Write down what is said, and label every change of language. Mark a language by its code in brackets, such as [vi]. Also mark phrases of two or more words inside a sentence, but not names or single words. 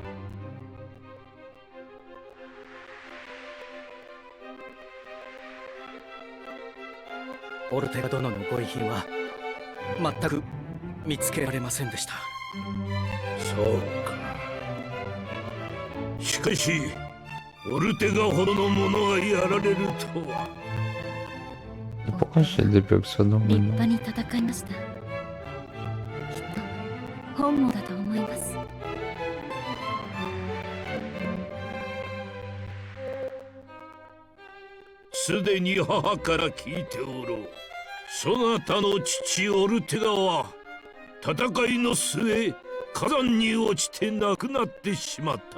[ja] オルテガ殿のご遺品は全く見つけられませんでした。そうか。しかしオルテガほどの者がやられるとは。 [fr] Pourquoi j'ai des blocs sonores [ja] 立 [fr] maintenant? [ja] 派に戦いました。きっと本望だと思います。すでに母から聞いておろう。そなたの父オルテガは戦いの末火山に落ちて亡くなってしまった。